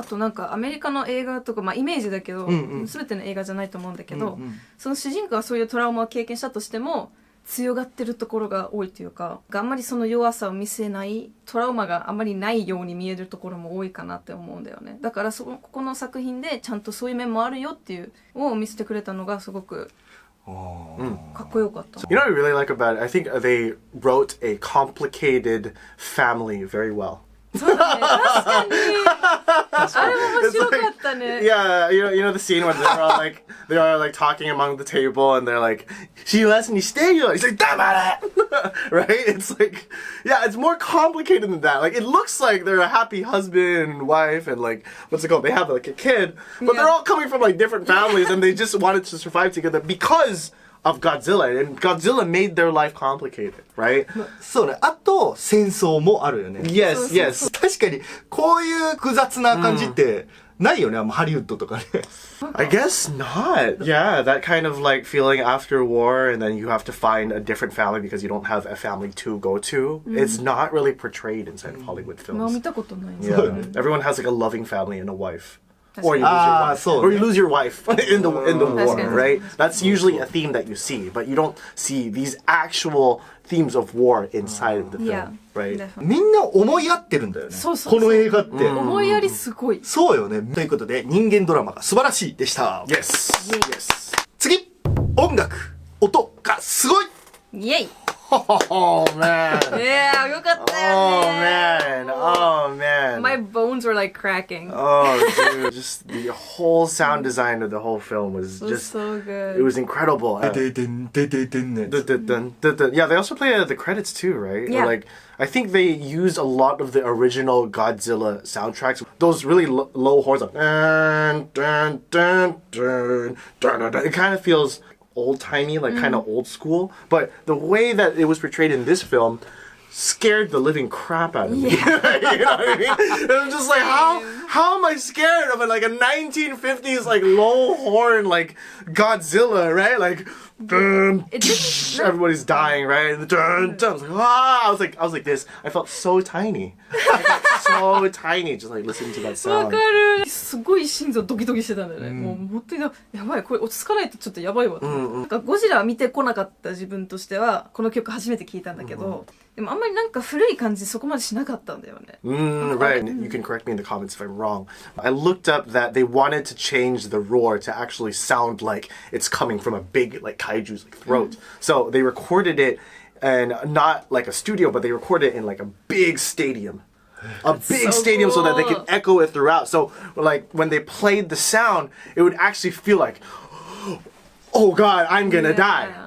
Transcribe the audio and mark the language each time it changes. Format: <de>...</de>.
<ja>あとなんかアメリカの映画とか、まあイメージだけど、全ての映画じゃないと思うんだけど、その主人公がそういうトラウマを経験したとしても、強がってるところが多いというか、あんまりその弱さを見せない、トラウマがあんまりないように見えるところも多いかなって思うんだよね。だからここの作品でちゃんとそういう面もあるよっていうのを見せてくれたのがすごくかっこよかった。</ja> <en>You know what I really like about it? I think they wrote a complicated family very well.</en> <ja>そうだね、確かに。あれも面白かったね。</ja> <en>Yeah, you know the scene where they're all like talking among the table and they're like, "She lets me stay." He's like, "Damn it!" Right? It's like, yeah, it's more complicated than that. Like it looks like they're a happy husband and wife and like what's it called? They have like a kid, but they're all coming from like different families and they just wanted to survive together because of Godzilla, and Godzilla made their life complicated, right?</en> <ja>そうね。あと、戦争もあるよね。</ja> <en>Yes, yes.</en> <ja>確かに、こういう複雑な感じって、ないよね、ハリウッドとかね。</ja> <en>I guess not. Yeah, that kind of like feeling after war and then you have to find a different family because you don't have a family to go to. It's not really portrayed inside of Hollywood</en> <ja>まあ</ja> <en>films.</en> <ja>見たことないね。</ja> <en>Yeah, everyone has like a loving family and a wife. Or you lose your wife. Or you lose your wife in the war, right? That's usually a theme that you see, but you don't see these actual themes of war inside of the film, right?</en> <ja>みんな思い合ってるんだよね。そうそうそう。この映画って。思いやりすごい。そうよね。ということで、人間ドラマが素晴らしいでした。</ja> <en>Yes. Yes.</en> <ja>次、音楽、音がすごい。イエイ。</ja> <en>Oh man.</en> <ja>Yeah, よかったよね。</ja> <en>Oh man. My bones were like cracking. Oh dude, just the whole sound design of the whole film was just so good. It was incredible. Yeah, they also play the credits too, right? Yeah. Like I think they used a lot of the original Godzilla soundtracks. Those really low horns like dun, dun, dun, dun, dun, dun, dun. It kind of feels old-timey, like kind of old school, but the way that it was portrayed in this film scared the living crap out of me. You know what I mean? And I'm just like, how am I scared of it? Like a 1950s like low horn like Godzilla, right? Like dun, everybody's dying, right? And dun, dun. I was like this. I felt so tiny. I felt so tiny just like listening to that sound.</en> <ja>わかる。すごい心臓ドキドキしてたんだよね。もう本当にやばい、これ落ち着かないとちょっとやばいわ。なんかゴジラ見てこなかった自分としてはこの曲初めて聞いたんだけど、でもあんまりなんか古い感じそこまでしなかったんだよね。</ja> <en>Right. You can correct me in the comments if I'm wrong. I looked up that they wanted to change the roar to actually sound like it's coming from a big like kaiju's like throat. So they recorded it and not like a studio, but they recorded it in like a big stadium. A big stadium so that they could echo it throughout. So like when they played the sound, it would actually feel like, oh God, I'm gonna die.</en>